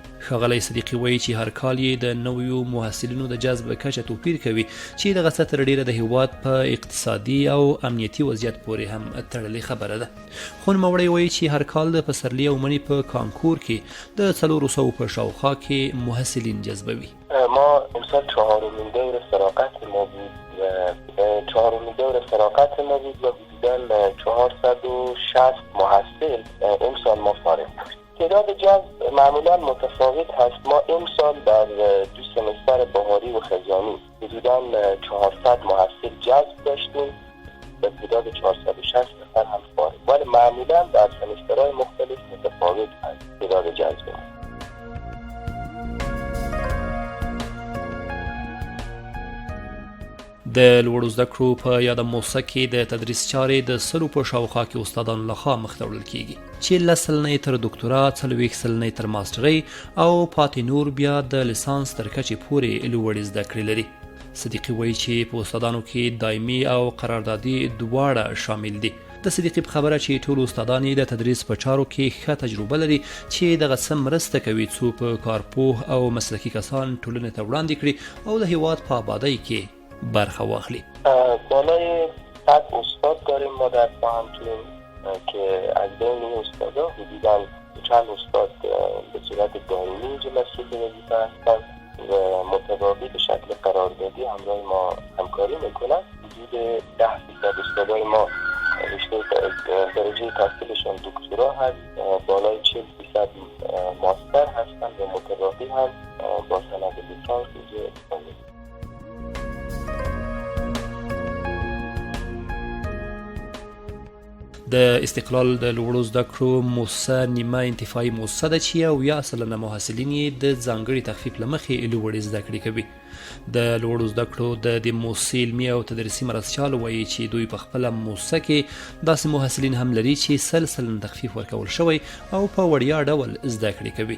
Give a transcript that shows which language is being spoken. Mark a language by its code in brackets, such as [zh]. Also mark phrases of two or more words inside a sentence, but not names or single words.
[ps] ښاغلی صدیقي وایي چې هر کال یې د نویو محصلینو د جذب کچه توپیر کوي چې دغه څه تر ډېره د هیواد په اقتصادي او امنیتي وضعیت پورې هم تړلې خبره ده. خو نوموړی وایي چې هر کال د پسرلي او مني په کانکور کې د 400 په شاوخوا کې محصلین جذبوي. [fa] ما امسال 4مین دور فراغت ما بود و 4مین دور فراغت ما بود و حدوداً 460 محصل امسال ما فارغ بود. تعداد جذب معمولا متفاوت هست. ما امسال در 2 سمستر بهاری و خزانی حدوداً 400 محصل جذب داشتیم و تعداد 460 نفر هم فارغ، ولی معمولا در سمسترهای مختلف متفاوت هست تعداد جذب. [ps] د لوړو زده کړو په یاده موسسه کې د تدریس چارې د سلو په شاوخوا کې استادانو لخوا مخته وړل کیږي چې 10 سلنې تر ډاکټرا، 40 سلنې تر ماسټرۍ او پاتې نور بیا د لیسانس تر کچې پورې لوړې زده کړې لري. صدیقي وایي چې په استادانو کې دایمي او قراردادي دواړه شامل دي. د صدیقي په خبره چې ټول استادان د تدریس په چارو کې ښه تجربه لري چې دغه څه مرسته کوي څو په کارپوه او مسلکي کسان ټولنې ته وړاندې کړي او د هیواد په آبادۍ کې برخه واخلي. [fa] بالای 100 استاد داریم ما در پوهنتون که از بین این استادا حدوداً چند استاد به صورت دائمی اینجا مسئول وظیفه هستند و متباعد به شکل قراردادی همراه ما همکاری میکنند. حدود 10% استادای ما رشته درجه تحصیلشان دکترا هست، بالای 40% ماستر هستند و متباعد هم با سند لیسانس اینجا استاد. [ps] د استقلال د لوړو زده کړو موسسه نیمه انتفاعي موسسه ده چې 90% محصلین یې د ځانګړي تخفیف له مخې لوړې زده کړې کوي. د لوړو زده کړو د دې موسسې علمي او تدریسي مرستیال وایي چې دوی په خپله موسسه کې داسې محصلین هم لري چې 100% تخفیف ورکول شوی او په وړیا ډول زده کړې کوي.